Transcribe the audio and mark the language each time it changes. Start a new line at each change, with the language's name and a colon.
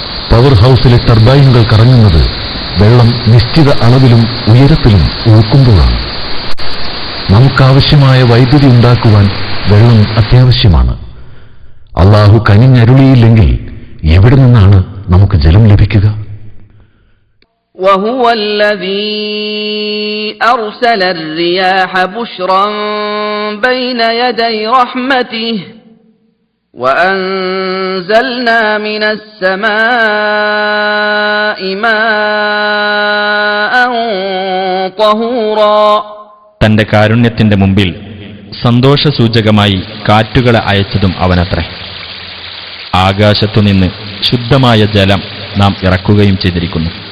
Malayalam: Power ഹൗസിലെ ടർബൈനുകൾ കറങ്ങുന്നത് വെള്ളം നിശ്ചിത അളവിലും ഉയരത്തിലും ഒഴുക്കുമ്പോഴാണ്. നമുക്കാവശ്യമായ വൈദ്യുതി ഉണ്ടാക്കുവാൻ വെള്ളം അത്യാവശ്യമാണ്. അല്ലാഹു കനിഞ്ഞരുളിയില്ലെങ്കിൽ എവിടെ നിന്നാണ് നമുക്ക് ജലം ലഭിക്കുക?
Arabic: وهو الذي أرسل الرياح بشرا بين يدي رحمته وأنزلنا من السماء ماء طهورا.
Malayalam: തന്റെ കാരുണ്യത്തിന്റെ മുമ്പിൽ സന്തോഷസൂചകമായി കാറ്റുകളെ അയച്ചതും അവനത്രേ. ആകാശത്തുനിന്ന് ശുദ്ധമായ ജലം നാം ഇറക്കുകയും ചെയ്തിരിക്കുന്നു.